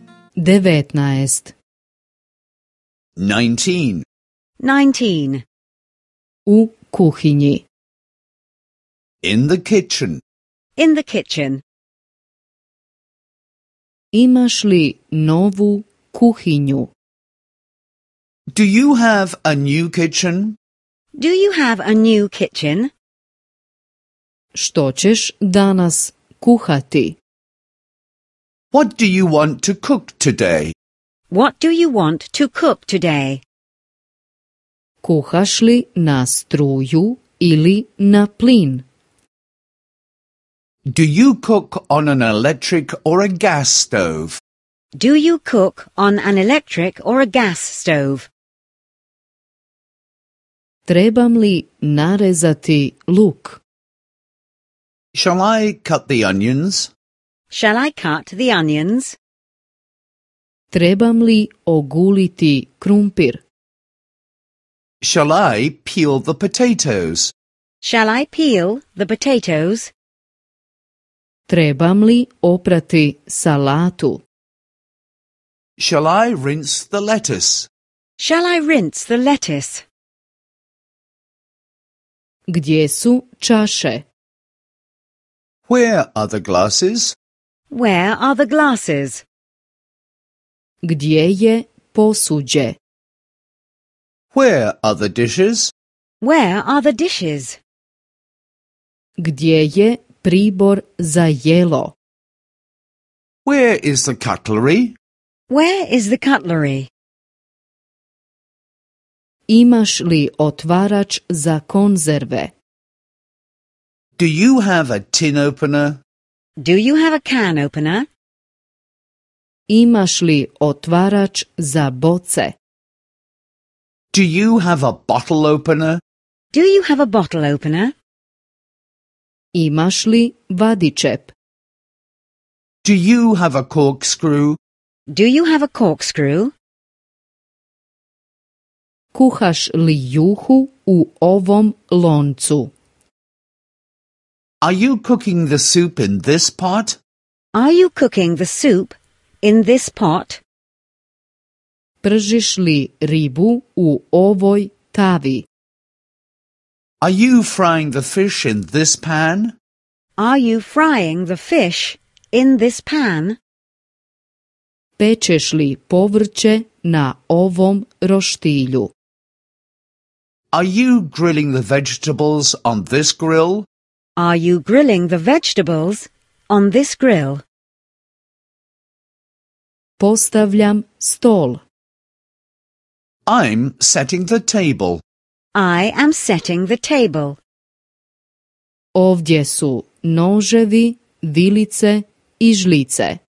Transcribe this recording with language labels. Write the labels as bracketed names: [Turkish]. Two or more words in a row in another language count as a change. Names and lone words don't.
[Croatian] 19. 19. 19. U kuhinji. [English] In the kitchen. In the kitchen. [Croatian] Imaš li novu kuhinju? [English] Do you have a new kitchen? Do you have a new kitchen? [Croatian] Što ćeš danas kuhati? [English] What do you want to cook today? What do you want to cook today? [Croatian] Kuhaš li na struju ili na plin? [English] Do you cook on an electric or a gas stove? Do you cook on an electric or a gas stove? [Croatian] Trebam li narezati luk? [English] Shall I cut the onions? Shall I cut the onions? [Croatian] Trebam li oguliti krumpir? [English] Shall I peel the potatoes? Shall I peel the potatoes? [Croatian] Trebam li oprati salatu? [English] Shall I rinse the lettuce? Shall I rinse the lettuce? [Croatian] Gdje su čaše? [English] Where are the glasses? Where are the glasses? [Croatian] Gdje je posuđe? [English] Where are the dishes? Where are the dishes? [Croatian] Gdje je pribor za jelo? [English] Where is the cutlery? Where is the cutlery? [Croatian] Imaš li otvarač za konzerve? [English] Do you have a tin opener? Do you have a can opener? [Croatian] Imaš li otvarač za boce? [English] Do you have a bottle opener? Do you have a bottle opener? [Croatian] Imaš li vadičep? [English] Do you have a corkscrew? Do you have a corkscrew? [Croatian] Kuhaš li juhu u ovom loncu? [English] Are you cooking the soup in this pot? Are you cooking the soup in this pot? [Croatian] Pržiš li ribu u ovoj tavi? [English] Are you frying the fish in this pan? Are you frying the fish in this pan? [Croatian] Pečeš li povrće na ovom roštilju? [English] Are you grilling the vegetables on this grill? Are you grilling the vegetables on this grill? [Croatian] Postavljam stol. [English] I'm setting the table. I am setting the table. [Croatian] Ovdje su noževi, vilice i žlice.